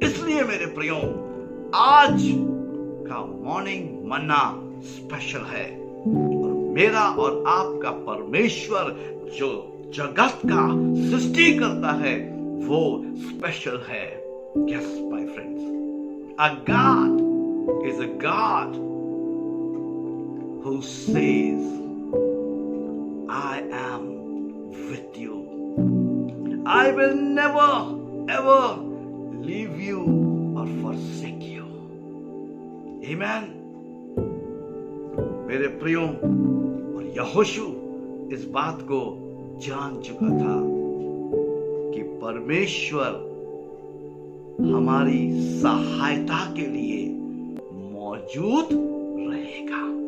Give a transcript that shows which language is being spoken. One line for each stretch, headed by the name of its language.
Hindi: इसलिए मेरे प्रियो, आज का मॉर्निंग मन्ना स्पेशल है और मेरा और आपका परमेश्वर जो जगत का सृष्टि करता है वो स्पेशल है।
English: Yes my friends, a God is a God who says I am with you. I will never ever leave you or forsake you. Amen.
Hindi: मेरे प्रियो, और यहोशू इस बात को जान चुका था कि परमेश्वर हमारी सहायता के लिए मौजूद रहेगा।